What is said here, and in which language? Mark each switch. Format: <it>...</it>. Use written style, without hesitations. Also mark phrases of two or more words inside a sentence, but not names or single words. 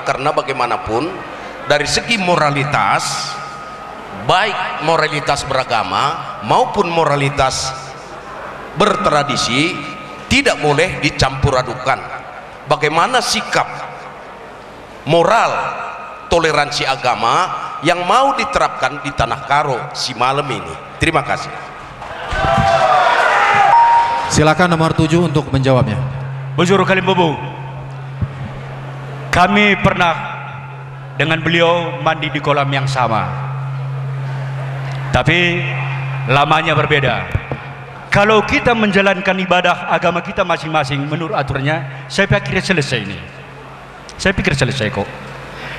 <id>Karena bagaimanapun dari segi moralitas, baik moralitas beragama maupun moralitas bertradisi, tidak boleh dicampur adukan. Bagaimana sikap moral toleransi agama yang mau diterapkan di Tanah Karo si malam ini? Terima kasih. Silakan nomor 7 untuk menjawabnya. Bujur Kalimbobo, kami pernah dengan beliau mandi di kolam yang sama, tapi lamanya berbeda. Kalau kita menjalankan ibadah agama kita masing-masing menurut aturannya, saya pikir selesai ini. Saya pikir selesai kok.</id>